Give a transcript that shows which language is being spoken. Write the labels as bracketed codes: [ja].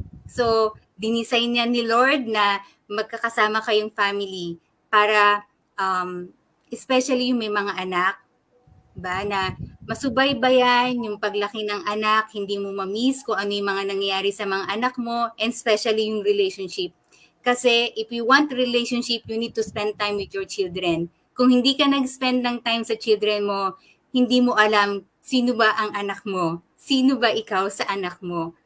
[tl] So, dinisign niya ni Lord na magkakasama kayong family para especially yung may mga anak, ba, na masubaybayan yung paglaki ng anak, hindi mo ma-miss kung ano yung mga nangyayari sa mga anak mo, and especially yung relationship. [en] Kasi if you want relationship, you need to spend time with your children. [tl] Kung hindi ka nag-spend ng time sa children mo, hindi mo alam sino ba ang anak mo, sino ba ikaw sa anak mo.